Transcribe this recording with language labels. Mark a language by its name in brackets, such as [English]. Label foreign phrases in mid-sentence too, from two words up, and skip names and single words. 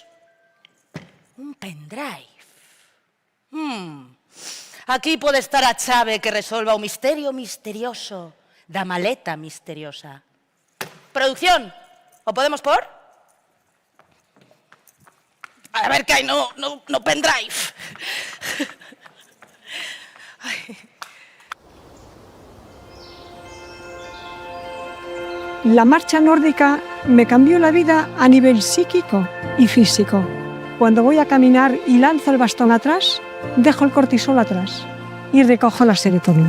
[Galician] Un pendrive. Aquí pode estar a chave que resolva o misterio misterioso da maleta misteriosa. Producción, o podemos por? A ver que hai no pendrive. [Spanish] La marcha nórdica me cambió la vida a nivel psíquico y físico. Cuando voy a caminar y lanzo el bastón atrás, dejo el cortisol atrás y recojo la serotonina.